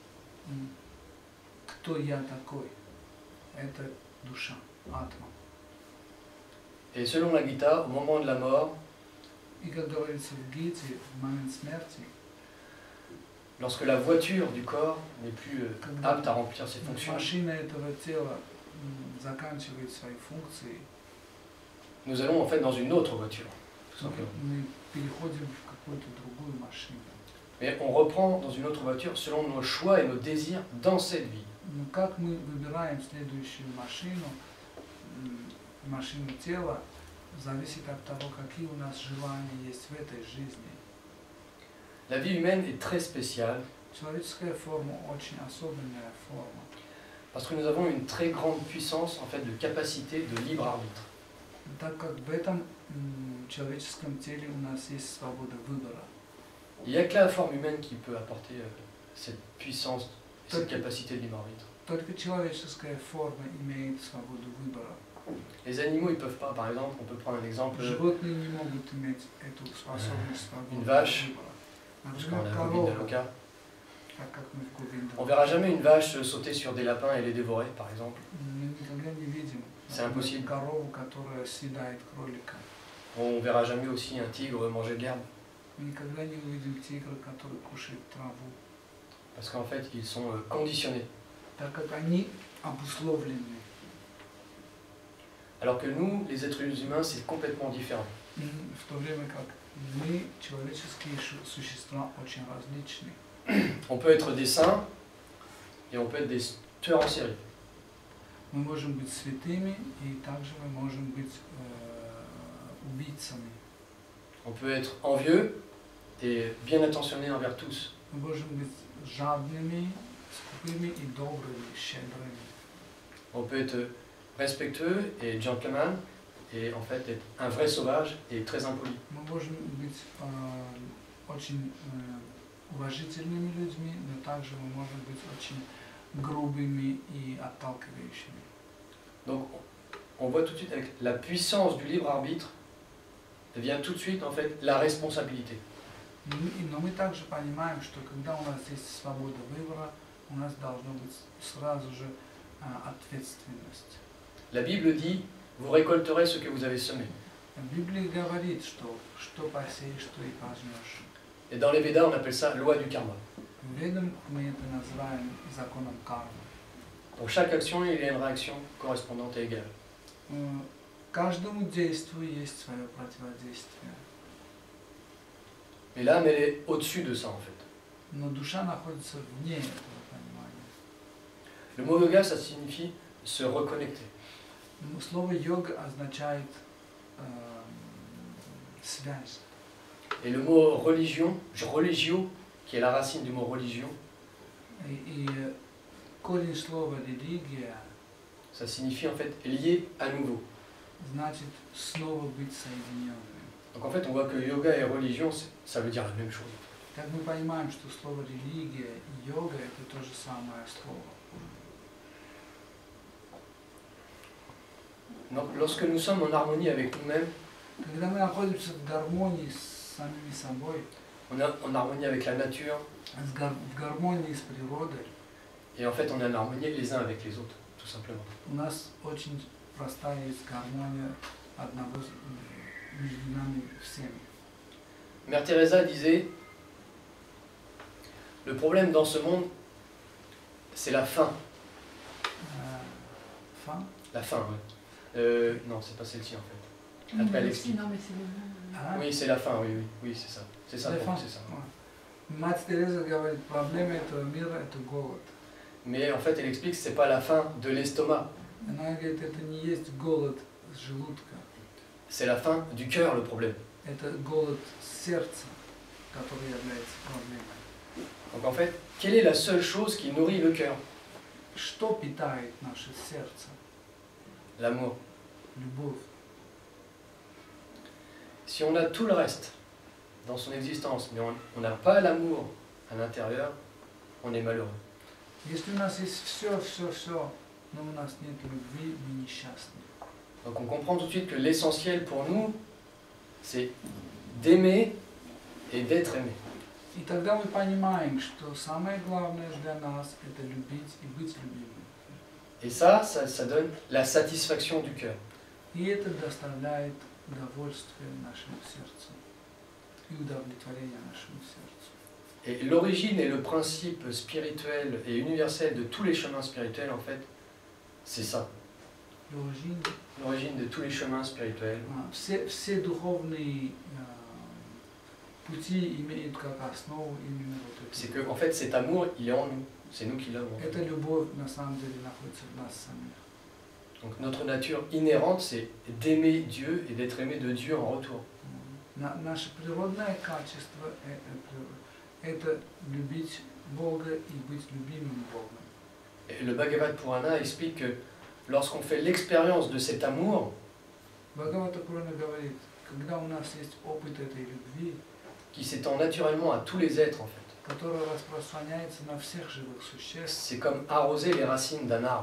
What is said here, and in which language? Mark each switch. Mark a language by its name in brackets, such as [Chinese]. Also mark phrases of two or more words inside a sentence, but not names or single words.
[Russian] Кто я такой? Это душа, атма. [French] Et selon la Gita, au moment de la mort, [Russian] И как говорится в Гите, в момент смерти, [French] lorsque la voiture du corps n'est plus apte à remplir ses fonctions, [Russian] машина этого тела заканчивает свои функции, [French] nous allons en fait dans une autre voiture, tout simplement. [Russian] мы переходим в какую-то другую машину. [French] Mais on reprend dans une autre voiture selon nos choix et nos désirs dans cette vie. [Russian] Но как мы выбираем следующую машину, машину тела, зависит от того, какие у нас желания есть в этой жизни. [French] La vie humaine est très spéciale [Russian] Человеческая форма очень особенная форма, [French] parce que nous avons une très grande puissance en fait de capacité de libre arbitre. [Russian] так как в этом человеческом теле у нас есть свобода выбора. [French] Il n'y a que la forme humaine qui peut apporter cette puissance, cette capacité de libre arbitre. [Russian] Только человеческая форма имеет свободу выбора. [French] Les animaux, ils peuvent pas. Par exemple, on peut prendre un exemple. [Russian] Животные не могут иметь эту способность свободы [French] Une vache, [Russian] выбора. [French] parce qu'on [Russian] Например, [French] a Govinda [Russian] корова, [French] Loka. [Russian] как мы в Говинда. [French] On verra jamais une vache sauter sur des lapins et les dévorer, par exemple. [Russian] Мы никогда не видим [French] C'est impossible. [Russian] корову, которая съедает кролика. [French] On verra jamais aussi un tigre manger de l'herbe. [Russian] Мы никогда не увидим тигра, который кушает траву, [French] Parce qu'en fait, ils sont conditionnés. [Russian] так как они обусловлены. [French] Alors que nous, les êtres humains, c'est complètement différent. [Russian] В то время как мы, человеческие существа, очень различны. [French] On peut être des saints et on peut être des tueurs en série. [Russian] Мы можем быть святыми, и также мы можем быть убийцами. [French] On peut être envieux et bien intentionné envers tous. [Russian] Мы можем быть жадными, скупыми и добрыми, щедрыми. [French] On peut être respectueux et gentleman et en fait être un vrai sauvage et très impoli. [Russian] Мы можем быть очень уважительными людьми, но также мы можем быть очень грубыми и отталкивающими. [French] Donc on voit tout de suite avec la puissance du libre arbitre vient tout de suite en fait la responsabilité. [Russian] Но мы также понимаем, что когда у нас есть свобода выбора, у нас должна быть сразу же ответственность. [French] La Bible dit vous récolterez ce que vous avez semé. [Russian] Библия говорит, что посеешь, что и пожнешь. [French] Et dans les Védas, on appelle ça loi du karma. [Russian] В Ведах мы это называем законом кармы. [French] Pour chaque action, il y a une réaction correspondante et égale. [Russian] Каждому действию есть свое противодействие. [French] Mais l'âme, elle est au-dessus de ça en fait. [Russian] Но душа находится вне этого понимания. [French] Le mot yoga, ça signifie se reconnecter. [Russian] Слово йога означает связь. [French] Et le mot religion, religio, qui est la racine du mot religion, [Russian] И корень слова религия [French] ça signifie en fait lié à nouveau. [Russian] значит снова быть соединенным. [French] Donc en fait, on voit que yoga et religion, ça veut dire la même chose. [Russian] Так мы понимаем, что слово религия и йога это то же самое слово. [French] Donc lorsque nous sommes en harmonie avec nous-mêmes, [Russian] Когда мы находимся в гармонии с самими собой, [French] on est en harmonie avec la nature, [Russian] в гармонии с природой, [French] et en fait on est en harmonie les uns avec les autres, tout simplement. [Russian] у нас очень простая есть гармония одного между нами всеми. [French] Mère Teresa disait, le problème dans ce monde, c'est la faim. [Russian] Фан? [French] La faim, oui. Non, c'est pas celle-ci en fait. Après, elle explique. Non, mais c'est le nom. [Russian] А? [French] Oui, c'est la faim, oui, c'est ça. C'est ça, La pour moi, faim. c'est ça. [Russian] Мать Тереза говорит, проблема этого мира это голод. [French] Mais en fait, elle explique que c'est pas la faim de l'estomac, [Russian] Она говорит, это не есть голод желудка, [French] c'est la faim du cœur le problème. [Russian] это голод сердца, который является проблемой. [French] Donc en fait, quelle est la seule chose qui nourrit le cœur? [Russian] Что питает наше сердце? [French] L'amour. [Russian] Любовь. [French] Si on a tout le reste dans son existence, mais on n'a pas l'amour à l'intérieur, on est malheureux. [Russian] Если у нас есть все, но у нас нет любви, мы несчастны. [French] Donc on comprend tout de suite que l'essentiel pour nous, c'est d'aimer et d'être aimé. [Russian] И тогда мы понимаем, что самое главное для нас это любить и быть любимым. [French] Et ça donne la satisfaction du cœur. [Russian] И это доставляет удовольствие нашему сердцу и удовлетворение нашему сердцу. [French] Et l'origine et le principe spirituel et universel de tous les chemins spirituels, en fait, c'est ça. L'origine de tous les chemins spirituels. [Russian] Все духовные пути имеют как основу именно вот это. [French] C'est que, en fait, cet amour, il est en nous. C'est nous qui l'avons. [Russian] Эта любовь на самом деле находится в нас самих. [French] Donc notre nature inhérente, c'est d'aimer Dieu et d'être aimé de Dieu en retour. [Russian] Наше природное качество это любить Бога и быть любимым Богом. [French] Et le Bhagavad Purana explique que lorsqu'on fait l'expérience de cet amour, [Russian] Бхагавата Пурана говорит, когда у нас есть опыт этой любви, [French] qui s'étend naturellement à tous les êtres en fait. [Russian] которая распространяется на всех живых существ, [French] C'est comme arroser les racines d'un arbre.